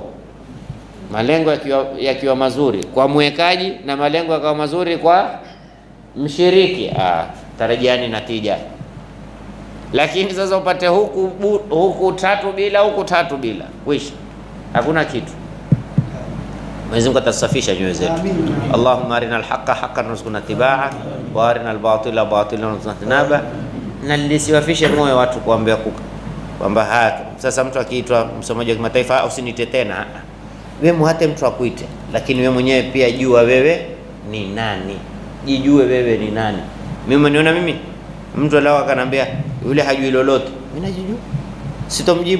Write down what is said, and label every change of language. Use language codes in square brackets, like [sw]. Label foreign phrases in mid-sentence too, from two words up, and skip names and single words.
[sw] Malengo yakiwa mazuri kwa mwekaji na malengo yakawa mazuri kwa mshiriki, tarajiani natija. Lakini sasa upate huku tatu bila, huku tatu bila, wisha, hakuna kitu. Mwenyezi Mungu atasafisha nyoyo zetu. [ar] اللهم أرنا الحق حقا وارزقنا اتباعه وأرنا الباطل باطلا وارزقنا اجتنابه. [sw] Na lisiwafishe moyo watu kuambia kwamba sasa mtu akiitwa msomaji wa kimataifa usinite tena. Wewe muhate mtu akuite, lakini wewe mwenyewe pia jua wewe ni nani. Jijue wewe ni nani. Mimi niona mtu alao akanambia yule hajui lolote, mimi najijua, sitomjibu.